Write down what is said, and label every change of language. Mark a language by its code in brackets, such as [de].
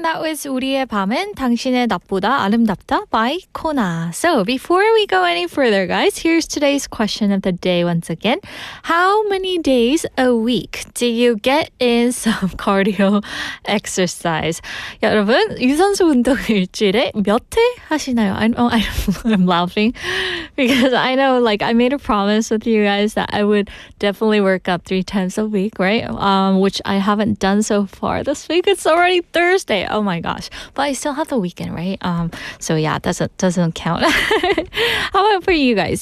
[ko] is 우리의 밤은 당신의 낮보다 아름답다 by 코나. [en] So before we go any further, guys, here's today's question of the day once again. How many days a week do you get in some cardio exercise? [ko] 여러분, 유산소 운동 일주일에 몇 회 하시나요? [en] I'm laughing because I know like I made a promise with you guys that I would definitely work out 3 times a week, right? Which I haven't done so far this week. It's already Thursday. Oh my God. gosh. But I still have the weekend, right? So yeah, doesn't count. How about for you guys?